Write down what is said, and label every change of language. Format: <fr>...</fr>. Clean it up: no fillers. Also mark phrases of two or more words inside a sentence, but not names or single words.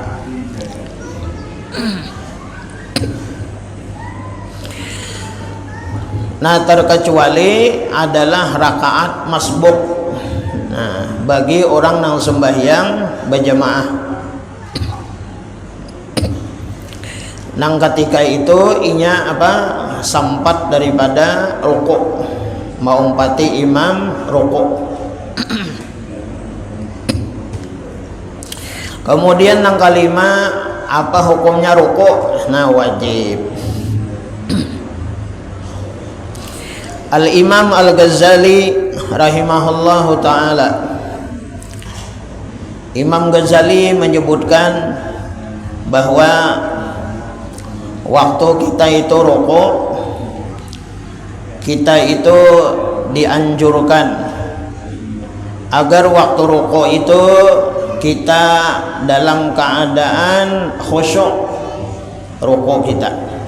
<id>Nah, terkecuali adalah rakaat masbuk.</id> <bjn>Nah, bagi orang yang sembahyang berjamaah, nang ketika itu inya sampat daripada rukuk, mau umpati imam rukuk.</bjn> <id>Kemudian yang kelima, apa hukumnya rukuk? Nah, wajib. Al-Imam Al-Ghazali</id> <ar>رحمه الله تعالى,</ar> <id>Imam Ghazali menyebutkan bahwa waktu kita itu rukuk, kita itu dianjurkan agar waktu rukuk itu kita dalam keadaan khusyuk rukuk kita.</id>